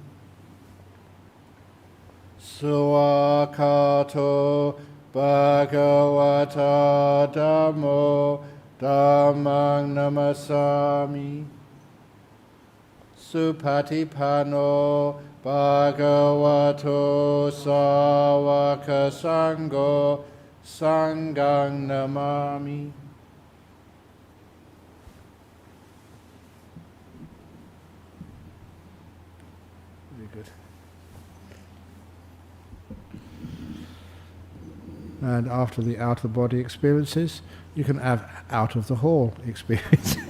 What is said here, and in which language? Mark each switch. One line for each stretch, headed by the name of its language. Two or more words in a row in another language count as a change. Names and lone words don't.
Pali: Suakato Bhagavata Dhammo Dhammang Namasami Supatipano Bhagavato Sāvaka Sangho Sanghang Namami.
English: Very good. And after the out-of-body experiences, you can have out-of-the-hall experience.